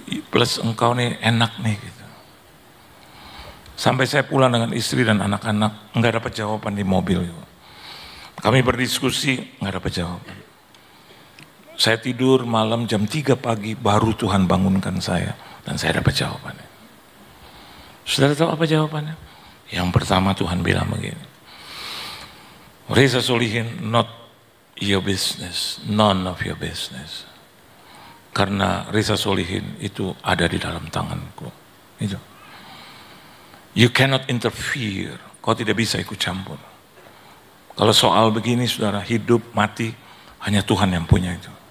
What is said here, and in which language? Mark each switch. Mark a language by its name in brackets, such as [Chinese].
[Indonesian] Plus engkau nih enak nih gitu. Sampai saya pulang dengan istri dan anak-anak, nggak dapat jawaban di mobil. Kami berdiskusi, nggak dapat jawaban. Saya tidur malam jam 3 pagi, baru Tuhan bangunkan saya. Dan saya dapat jawabannya. Saudara tahu apa jawabannya? Yang pertama Tuhan bilang begini. [English] Reza Solihin, not your business, none of your business. [Indonesian] Karena Reza Solihin itu ada di dalam tanganku. Itu. [English] You cannot interfere. [Indonesian] Kau tidak bisa ikut campur. Kalau soal begini, saudara, hidup, mati, hanya Tuhan yang punya itu.